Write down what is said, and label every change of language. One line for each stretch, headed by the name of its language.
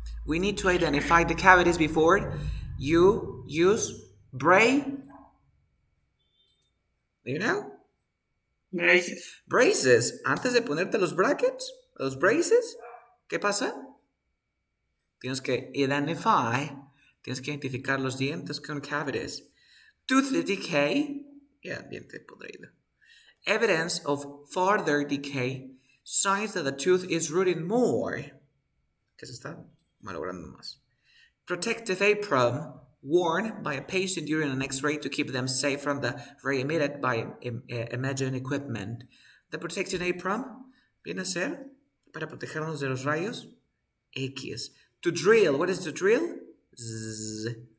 English: We need to identify the cavities before you use braces. Do you know? Braces.
Spanish: Antes de ponerte los brackets, los braces, ¿qué pasa? Tienes que identificar los dientes con cavities.
English: Tooth decay.
Spanish: Diente podrido.
English: Evidence of further decay. Signs that the tooth is rotting more.
Spanish: Que se está malogrando más.
English: Protective apron worn by a patient during an X-ray to keep them safe from the ray emitted by imaging equipment. The protective apron
Spanish: viene a ser para protegernos de los rayos X.
English: To drill. What is to drill? Zzz.